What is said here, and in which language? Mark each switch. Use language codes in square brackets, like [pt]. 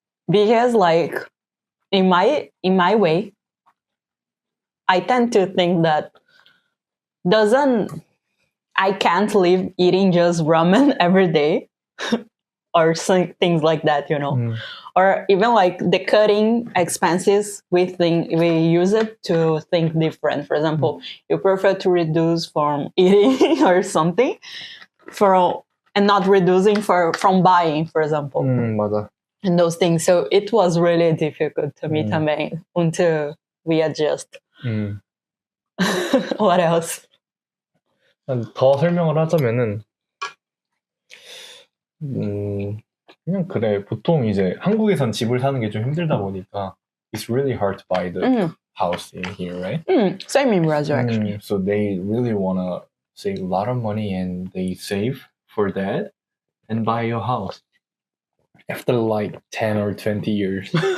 [en] Because like in my way, I tend to think that I can't live eating just ramen every day or some things like that, or even like the cutting expenses we use it to think different. For example, you prefer to reduce from eating or something and not reducing from buying, for example. [ko] 맞아. [en] And those things. So it was really difficult to me também until we adjust. What else? [ko] 더 설명을 하자면은 그냥 그래. 보통 이제 한국에선 집을 사는 게 좀 힘들다 보니까 [en] it's really hard to buy the house in here, right? Same in Brazil, actually. So they really want to save a lot of money and they save for that and buy a house after like 10 or 20 years.